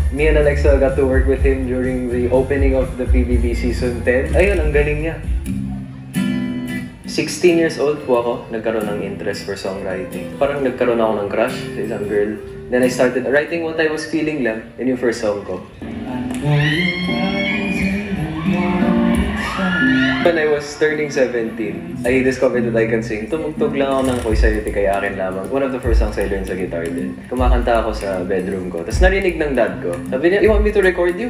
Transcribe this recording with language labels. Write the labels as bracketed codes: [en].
[en] Me and Alexa got to work with him during the opening of the PBB Season 10. [tl] Ayun, ang galing niya. 16 years old po ako, nagkaroon ng [en] interest for songwriting. [tl] Parang nagkaroon ako ng crush sa isang girl. [en] Then I started writing what I was feeling lang, [tl] yun yung first song ko. [en] When I was turning 17, I discovered that I can sing. [tl] Tumugtog lang ako ng Koy Sayuti Kay Akin Lamang. [en] One of the first songs I learned [tl] sa guitar din. Kumakanta ako sa bedroom ko. Tapos narinig ng dad ko. Sabi niya, [en] you want me to record you?